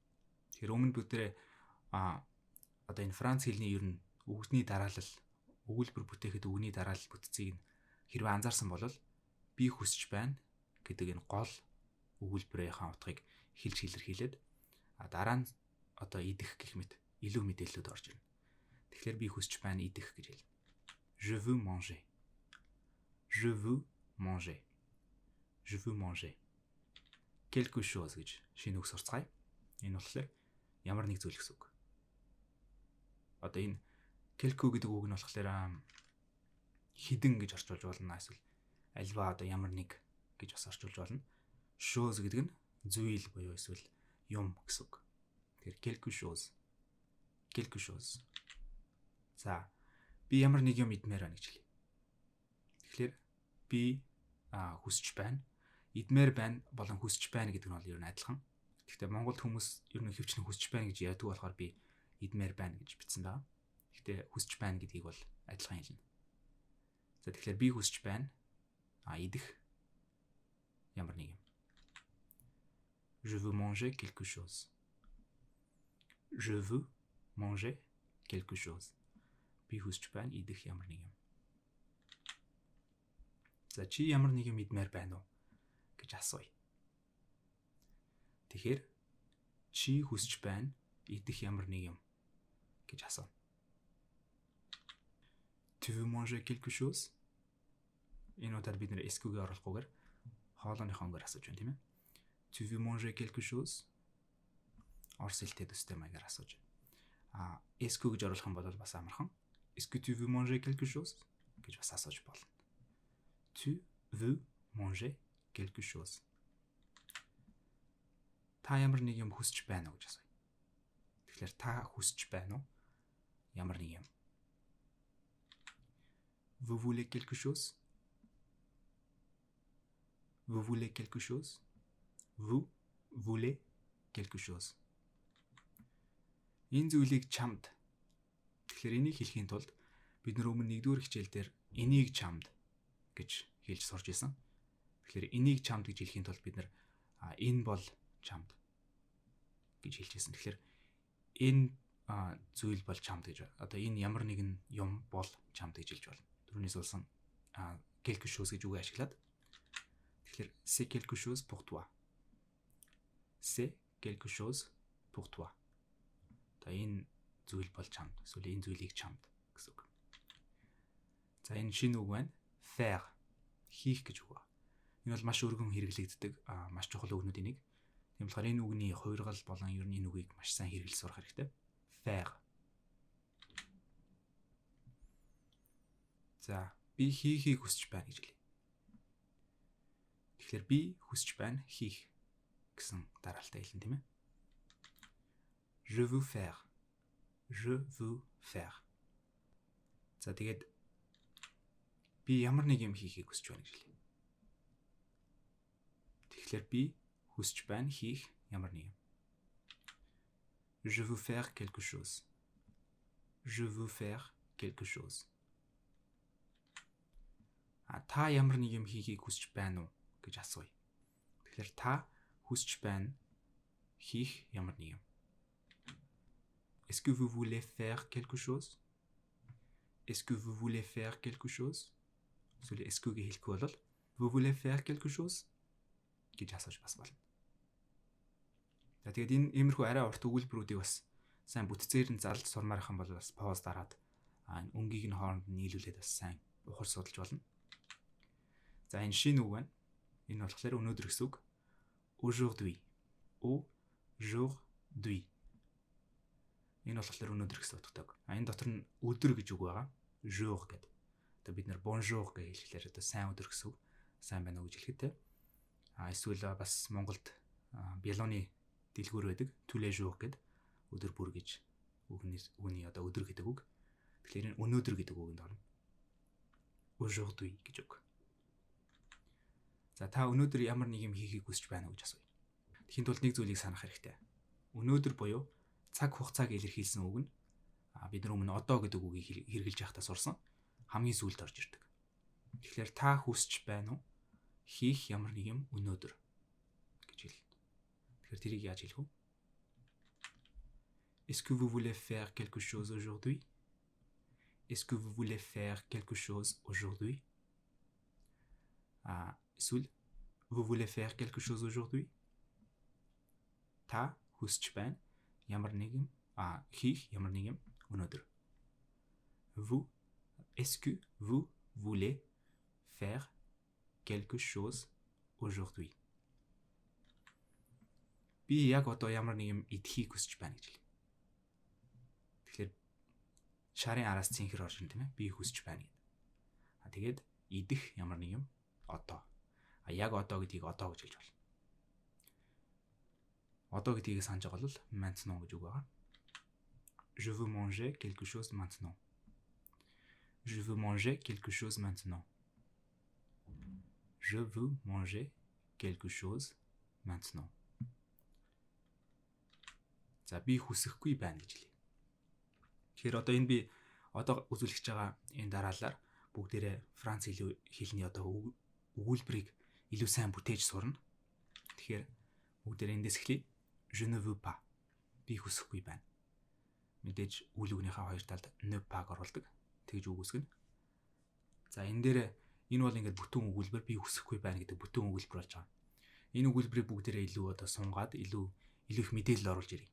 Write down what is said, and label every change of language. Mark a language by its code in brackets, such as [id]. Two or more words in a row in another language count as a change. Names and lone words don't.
[mn] Тэгэхээр өмнө бүгдээрээ одоо энэ франц хэлний ер нь үгний дараалал өгүүлбэр бүтээхэд үгний дараалал бүтцийг нь хэрвээ анзаарсан бол би хүсэж байна гэдэг энэ гол өгүүлбэрийнхаа утгыг хэлж илэрхийлээд дараа нь одоо идэх гэх мэт илүү мэдээллүүд орж ирнэ. Тэгэхээр би хүсч байна идэх гэж хэлнэ. [fr] Je veux manger. Je veux manger. Je veux manger. Quelque chose [mn] гэж шинэ үг сурцгаая. Энэ болохоор ямар нэг зүйл гэсэн үг. Одоо энэ quelque гэдэг үг нь болохоор хідэн гэж орчуулж болно. Эсвэл альва одоо ямар нэг гэж бас орчуулж болно. Chose гэдэг нь зүйл буюу эсвэл юм гэсэн үг. [fr] Тэгэхээр quelque chose. Quelque chose. [mn] За би ямар нэг юм идмээр байна гэж хэлье. Тэгэхээр би хүсч байна. Идмээр байна болон хүсч байна гэдэг нь бол ер нь адилхан. Гэхдээ Монголд хүмүүс ер нь хөвчнө хүсч байна гэж яадаг болохоор би идмээр байна гэж бичсэн байгаа. Гэхдээ хүсч байна гэдгийг бол адилхан хэлнэ. За тэгэхээр би хүсч байна. Идэх ямар нэг юм. [fr] Je veux manger quelque chose. Je veux manger quelque chose. [mn] Би хүсч байна идэх ямар нэг юм. За чи ямар нэг юм идмээр байна уу гэж асууя. Тэгэхээр чи хүсч байна идэх ямар нэг юм гэж асууна. [fr] Tu veux manger quelque chose? [mn] Энэ удаад бид нэр эсгүүгээ оруулахгүйгээр хоолойныхоо өнгөөр асууж байна тийм ээ. [fr] Tu veux manger quelque chose? [mn] Орос хэлтэй төстэй маягаар асууж байна. Эсгүү гэж оруулах юм бол бас амархан. [fr] Est-ce que tu veux manger quelque chose? [mn] гэж бас асууж болно. [fr] Tu veux manger quelque chose. [mn] Та ямар нэг юм хүсч байна уу гэж асууя. Тэгэхээр та хүсч байна уу? Ямар нэг юм. [fr] Vous voulez quelque chose? Vous voulez quelque chose? Vous voulez quelque chose. [mn] Энэ зүйлийг чамд. Тэгэхээр энийг хэлхийн тулд бид нар өмнө 1-р хичээл дээр энийг чамд гэж хэлж сурч ирсэн. Тэгэхээр энийг чамд гэж хэлхийн тулд бид нар энэ бол чамд гэж хэлж ирсэн. Тэгэхээр энэ зүйл бол чамд гэж. Одоо энэ ямар нэгэн юм бол чамд гэж хэлж болно. Түрүүнээс болсон [fr] quelque chose [mn] гэж үг ашиглаад. Тэгэхээр [fr] c'est quelque chose pour toi. C'est quelque chose pour toi. [mn] За энэ зүйл бол чамд. Эсвэл энэ зүйлийг чамд гэсэн үг. За энэ шинэ үг байна. Faire. Хийх гэж үг. Энэ бол маш өргөн хэрэглэгддэг маш чухал үгнүүдийн нэг. Тийм болохоор энэ үгний хувиргал болон ер нь энэ үгийг маш сайн хэрэглэж сурах хэрэгтэй. Faire. За би хийхийг хүсэж байна гэж хэлье. Тэгэхээр би хүсэж байна хийх гэсэн дараалтай хэлнэ тийм ээ. [fr] Je veux faire. Je veux faire. [mn] За тэгээд би ямар нэг юм хийхийг хүсэж байна гэж хэлье. Тэгэхээр би хүсэж байна хийх ямар нэг юм. [fr] Je veux faire quelque chose. Je veux faire quelque chose. [mn] Та ямар нэг юм хийхийг хүсэж байна уу гэж асууя. Тэгэхээр та хүсэж байна хийх ямар нэг юм. [fr] Est-ce que vous voulez faire quelque chose? Est-ce que vous voulez faire quelque chose? [mn] Эсвэл [fr] est-ce que- [mn] г хэлэхгүй бол [fr] vous voulez faire quelque chose [mn] гэж асууж бас болно. За тэгээд энэ иймэрхүү арай урт өгүүлбэрүүдийг бас сайн бүтцээр нь зарлж сурмаарах юм бол бас пауз дараад энэ өнгийг нь хооронд нь нийлүүлээд бас сайн ухар судалж болно. За энэ шинэ үг байна. Энэ болохоор өнөөдөр гэсэн үг. [fr] Aujourd'hui. Aujourd'hui. [mn] Энэ болохоор өнөөдөр гэсэн утгатай. Энэ дотор нь өдөр гэж үг байгаа. Jour гэдэг. Одоо бид нэр bonjour гэж хэлэхээр одоо сайн өдөр гэсэн үг. Сайн байна уу гэж хэлэхэд те. Эсвэл бас Монголд бялууны дэлгүүр байдаг. [fr] Tous les jours [mn] гэдэг өдөр бүр гэж үгний одоо өдөр гэдэг үг. Тэгэхээр энэ өнөөдөр гэдэг үгэнд орно. Aujourd'hui гэж үг. За та өнөөдөр ямар нэг юм хийхийг хүсэж байна уу гэж асууя. Тэхийн тулд нэг зүйлийг санах хэрэгтэй. Өнөөдөр буюу цаг хугацааг илэрхийлсэн үг нь бид нар өмнө одоо гэдэг үгийг хэрэгжилж байхдаа сурсан хамгийн сүүлд орж ирдэг. Тэгэхээр та хүсэж байна уу хийх ямар нэг юм өнөөдөр гэж хэлнэ. Тэгэхээр тэрийг яаж хэлэх вэ? [fr] Est-ce que vous voulez faire quelque chose aujourd'hui? Est-ce que vous voulez faire quelque chose aujourd'hui? Эсвэл Vous voulez faire quelque chose aujourd'hui? [mn] Та хүсэж байна. Ямар нэг юм хийх ямар нэг юм өнөөдөр. [fr] Vous, est-ce que vous voulez faire quelque chose aujourd'hui? [mn] Би яг одоо ямар нэг юм идэхийг хүсэж байна гэж хэлээ. Тэгэхээр шарын араас цэнхэр орж ин тийм ээ. Би хүсэж байна гэдэг. Тэгээд идэх ямар нэг юм одоо. Яг одоо гэдгийг одоо гэж хэлж байна. Одоо гэдгийг санаж байгаа бол maintenant гэж үг байгаа. [fr] Je veux manger quelque chose maintenant. Je veux manger quelque chose maintenant. Je veux manger quelque chose maintenant. [mn] За би хүсэхгүй байна гэж хэлье. Тэгэхээр одоо энэ би одоо үзүүлэх гэж байгаа энэ дараалалаар бүгдээрээ Франц хэлний одоо өгүүлбэрийг илүү сайн бүтээж сурна. Тэгэхээр бүгдээрээ эндээс эхлэе. [fr] Je ne veux pas. [mn] Би хүсэхгүй байна. Мэдээж үйл үгнийхээ хоёр талд [fr] ne pas [mn] оруулдаг. Тэгж үг үсгэнэ. За энэ дээр энэ бол ингээд бүтэн өгүүлбэр би хүсэхгүй байна гэдэг бүтэн өгүүлбэр болж байгаа. Энэ өгүүлбэрийг бүгдээрээ илүү одоо сунгаад илүү их мэдээлэл оруулж ирье.